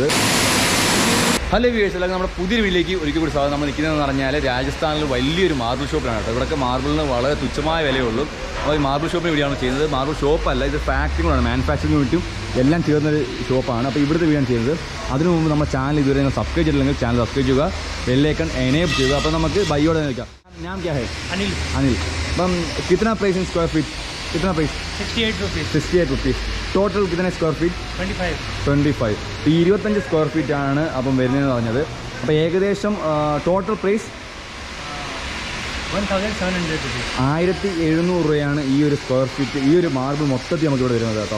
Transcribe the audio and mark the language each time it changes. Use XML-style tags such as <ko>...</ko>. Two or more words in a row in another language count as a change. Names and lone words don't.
<ml>ഹലോ വ്യൂവേഴ്സ്, അല്ലെങ്കിൽ നമ്മുടെ പുതിയൊരു വീട്ടിലേക്ക് ഒരിക്കൽ കൂടി സാധനം നമ്മൾ നിൽക്കുന്നതെന്ന് പറഞ്ഞാൽ രാജസ്ഥാനിൽ വലിയൊരു</ml> <en>marble shop</en> <ml>കേട്ടോ. ഇവിടെയൊക്കെ മാർബിളിന് വളരെ തുച്ഛമായ വിലയുള്ളൂ. അപ്പോൾ ഈ</ml> <en>marble shop</en> <ml>വേണ്ടിയാണ് ചെയ്യുന്നത്.</ml> <en>marble shop,</en> <ml>ഇത് ഫാക്ടറികളാണ്, മാനുഫാക്ചറിംഗ് വേണ്ടിയും എല്ലാം ചേർന്നൊരു ഷോപ്പാണ്. അപ്പോൾ ഇവിടുത്തെ വീടാണ് ചെയ്യുന്നത്. അതിനു മുമ്പ് നമ്മുടെ ചാനൽ ഇതുവരെ നിങ്ങൾ സബ്സ്ക്രൈബ് ചെയ്തില്ലെങ്കിൽ</ml> <en>channel subscribe</en> <ml>ചെയ്യുക,</ml> <en>bell icon enable</en> <ml>ചെയ്യുക. അപ്പോൾ നമുക്ക് ബൈയോടെ നിൽക്കാം.</ml> <hi>नाम क्या है? अनिल. अनिल. അപ്പം कितना</hi> <en>price in square feet?</en> <hi>कितना प्राइस?</hi> <en>68 rupees. 68 rupees.</en> <ml>ടോട്ടൽ कितने</ml> <en>square feet?</en> <ml>25. ഈ 25</ml> <en>square feet</en> <ml>ആണ് അപ്പം വരുന്നതെന്ന് പറഞ്ഞത്. അപ്പോൾ ഏകദേശം</ml> <en>total price 1700 rupees.</en> <ml>1700 രൂപയാണ് ഈ ഒരു</ml> <en>square feet,</en> <ml>ഈ ഒരു മാർബിൾ മൊത്തത്തിൽ നമുക്കിവിടെ വരുന്നത് കേട്ടോ.</ml>